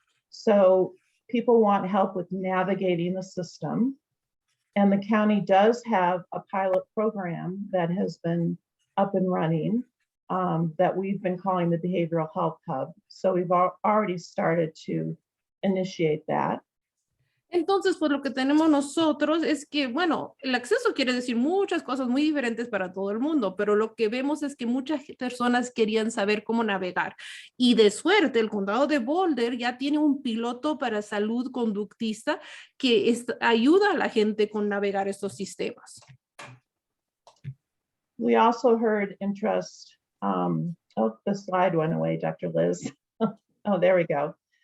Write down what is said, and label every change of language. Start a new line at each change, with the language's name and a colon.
English: So people want help with navigating the system. And the county does have a pilot program that has been up and running. That we've been calling the Behavioral Health Hub. So we've already started to initiate that.
Spanish: Entonces, pues lo que tenemos nosotros es que, bueno, el acceso quiere decir muchas cosas muy diferentes para todo el mundo, pero lo que vemos es que muchas personas querían saber cómo navegar. Y de suerte, el condado de Boulder ya tiene un piloto para salud conductista que ayuda a la gente con navegar estos sistemas.
English: We also heard interest, oh, the slide went away, Dr. Liz. Oh, there we go.